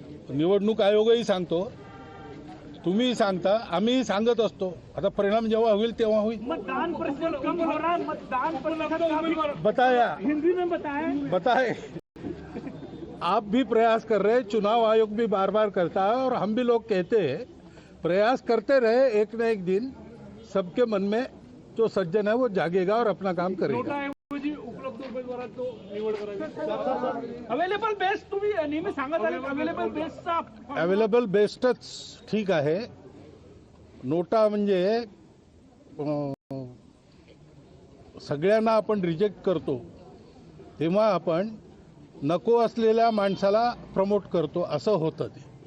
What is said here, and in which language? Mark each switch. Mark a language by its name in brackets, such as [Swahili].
[Marathi] निवडणूक आयोगही सांगतो, तुम्ही सांगता, आम्ही सांगत असतो. आता परिणाम जेव्हा होईल तेव्हा होईल. [Hindi] मतदान प्रतिशत कम हो रहा है, मतदान प्रतिशत बताया, हिंदी में बताए. आप भी प्रयास कर रहे हैं, चुनाव आयोग भी बार बार करता है और हम भी लोग कहते हैं प्रयास करते रहे. एक न एक दिन सबके मन में जो सज्जन है वो जागेगा और अपना काम करेगा. [Marathi] उपलब्ध उमेदवारांची निवड करायची. अवेलेबल बेस्ट तुम्ही नेहमी सांगत आले. अवेलेबल बेस्टच ठीक आहे. नोटा म्हणजे सगळ्यांना आपण रिजेक्ट करतो तेव्हा आपण नको असलेल्या माणसाला प्रमोट करतो, असं होतं ते.